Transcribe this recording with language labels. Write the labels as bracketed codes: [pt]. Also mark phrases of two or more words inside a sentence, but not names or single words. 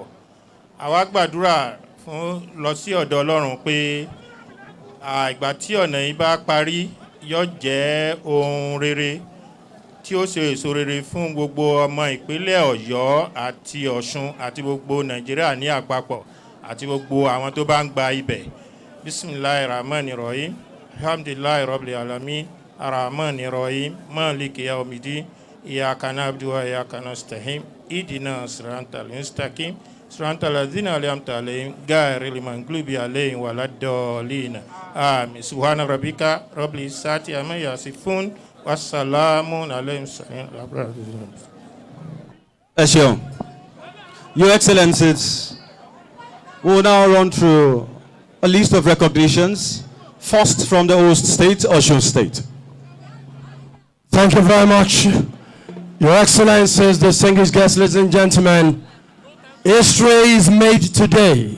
[yo] Àwa gbàdúrà fún lọ sí ọ̀dọ̀ Ọlọ́run pé ìgbà tí ọ̀nà yìí bá parí yóò jẹ́ ohun rere tí ó ṣe èso rere fún gbogbo ọmọ ìpínlẹ̀ Ọ̀yọ́ àti Ọ̀ṣun àti gbogbo Nàìjíríà ní àpapọ̀ àti gbogbo àwọn tó bá ń gba ibẹ̀. [ar] بسم الله الرحمن الرحيم الحمد لله رب العالمين. الرحمن الرحيم مالك يوم الدين. إياك نعبد وإياك نستعين اهدنا الصراط المستقيم. صراط الذين أنعمت عليهم غير المغضوب عليهم ولا الضالين. Amin. سبحان ربك رب العزة عما يصفون. وسلام عليهم. Eshion. [en] Your Excellencies, we will now run through a list of recognitions, first from the host state, Osun State. Thank you very much. Your Excellencies, distinguished guests, ladies and gentlemen, history is made today.